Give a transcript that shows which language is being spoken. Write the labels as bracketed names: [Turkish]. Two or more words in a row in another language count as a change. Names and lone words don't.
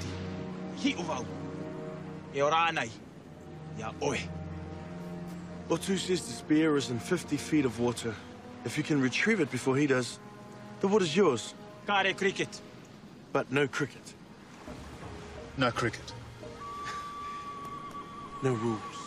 [English] Hi uvau. E ora anai. Ia oi. Otu says the spear is in 50 feet of water. If you can retrieve it before he does, the water's yours. Kare cricket. But no cricket. No cricket. No rules.